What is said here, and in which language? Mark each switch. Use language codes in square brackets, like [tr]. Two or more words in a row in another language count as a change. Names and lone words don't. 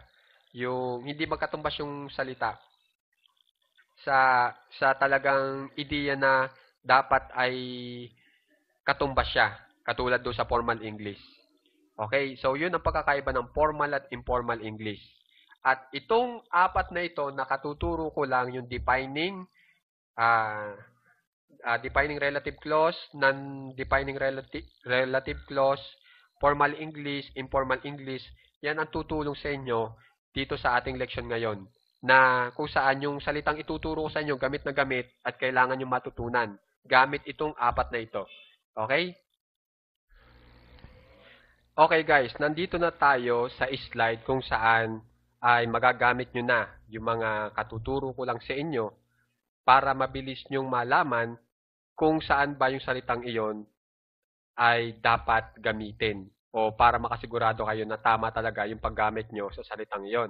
[tl] Yung hindi magkatumbas yung salita sa talagang ideya na dapat ay katumbas siya, katulad do sa [en] formal English. [tl] Okay, so yun ang pagkakaiba ng formal at [en] informal English. [tl] At itong apat na ito, nakatuturo ko lang yung [en] defining relative clause, non-defining relative clause, formal English, informal English. [tl] Yan ang tutulong sa inyo dito sa ating leksyon ngayon na kung saan yung salitang ituturo ko sa inyo gamit na gamit at kailangan nyo matutunan gamit itong apat na ito. Okay? Okay guys, nandito na tayo sa slide kung saan ay magagamit nyo na yung mga katuturo ko lang sa inyo para mabilis nyong malaman kung saan ba yung salitang iyon ay dapat gamitin o para makasigurado kayo na tama talaga yung paggamit nyo sa salitang iyon.